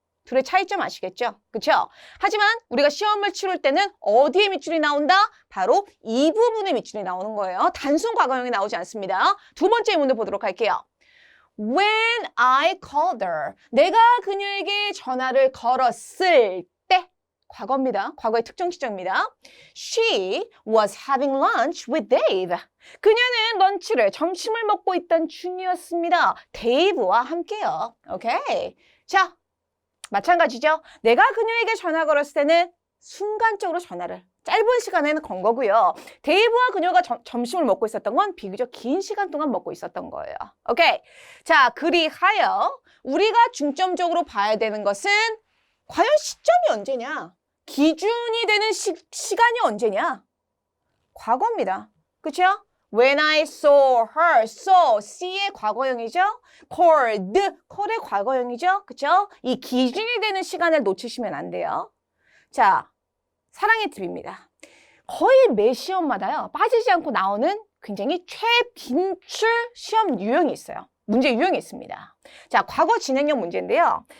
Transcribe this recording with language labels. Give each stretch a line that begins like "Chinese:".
Korean: 둘의 차이점 아시겠죠? 그렇죠? 하지만 우리가 시험을 치를 때는 어디에 밑줄이 나온다? 바로 이 부분에 밑줄이 나오는 거예요. 단순 과거형이 나오지 않습니다. 두 번째 문제 보도록 할게요.
English: When I called her.
Korean: 내가 그녀에게 전화를 걸었을 때. 과거입니다. 과거의 특정 시점입니다.
English: She was having lunch with Dave.
Korean: 그녀는 런치를, 점심을 먹고 있던 중이었습니다. 데이브와 함께요. 오케이. 자, 마찬가지죠. 내가 그녀에게 전화 걸었을 때는 순간적으로 전화를 짧은 시간에는 건 거고요. 데이브와 그녀가 점심을 먹고 있었던 건 비교적 긴 시간 동안 먹고 있었던 거예요. 오케이. 자, 그리하여 우리가 중점적으로 봐야 되는 것은 과연 시점이 언제냐? 기준이 되는 시간이 언제냐? 과거입니다. 그렇죠?
English: When I saw her, saw, see의
Korean: 과거형이죠? called, call의 과거형이죠? 그렇죠? 이 기준이 되는 시간을 놓치시면 안 돼요. 자, 사랑의 팁입니다. 거의 매 시험마다요, 빠지지 않고 나오는 굉장히 최빈출 시험 유형이 있어요. 문제 유형이 있습니다. 자, 과거 진행형 문제인데요.